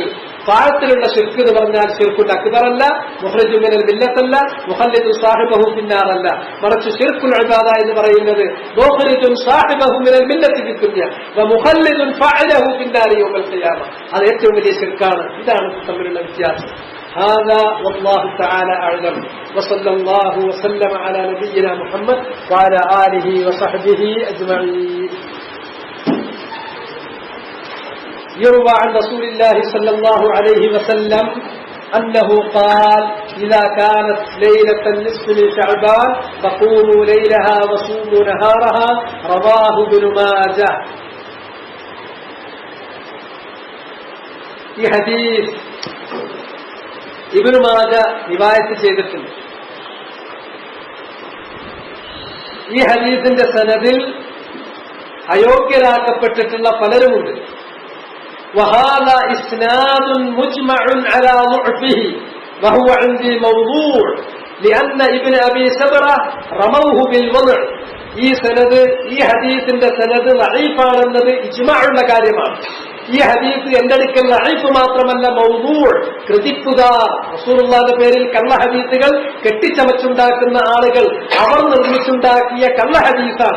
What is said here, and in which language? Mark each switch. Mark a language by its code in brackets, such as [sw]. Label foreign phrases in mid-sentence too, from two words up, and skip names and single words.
[ml] ത്വാഅത്തിലുള്ള ശിർക്ക് എന്ന് പറഞ്ഞാൽ [ar] الشرك الأكبر, مخرج من الملة, مخلد صاحبه في النار. മറിച്ച് شرك العبادة [ml] എന്ന് പറയുന്നത് [ar] مخرج صاحبه من الملة في الدنيا و مخلد فاعله في النار يوم القيامة. [ml] അത് ഏറ്റവും വലിയ ശിർക്കാണ്. ഇതാണ് തമ്മിലുള്ള വ്യത്യാസം. [ar] هذا والله تعالى أعلم وصلى الله وسلم على نبينا محمد وعلى آله وصحبه أجمعين. يروى عن رسول الله صلى الله عليه وسلم أنه قال إذا كانت ليلة النصف من شعبان فقوموا ليلها وصوموا نهارها. رواه ابن ماجه. [ml] ഈ ഹദീസ് ഇബ്നു മാജ റിവായത്ത് ചെയ്തിട്ടുണ്ട്. ഈ ഹദീസിന്റെ സനദിൽ അയോഗ്യരാക്കപ്പെട്ടിട്ടുള്ള പലരുമുണ്ട്. [ar] وهذا إسناد مجمع على ضعفه وهو عندي موضوع لأن ابن أبي سبرة رموه بالوضع. [ml] ഈ സനദ്, ഈ ഹദീസിന്റെ സനദ് ലഈഫാണെന്നത് ഇജ്മാഉള്ള കാര്യമാണ്. ഈ ഹദീസ് എന്റെ അടുക്കൽ ലഈഫ് മാത്രമല്ല മൗദൂഅ്, കൃതിപ്പുകാർ, റസൂലുള്ളാഹിന്റെ പേരിൽ കള്ള ഹദീസുകൾ കെട്ടിച്ചമച്ചുണ്ടാക്കുന്ന ആളുകൾ അവർ നിർമ്മിച്ചുണ്ടാക്കിയ കള്ള ഹദീസാണ്.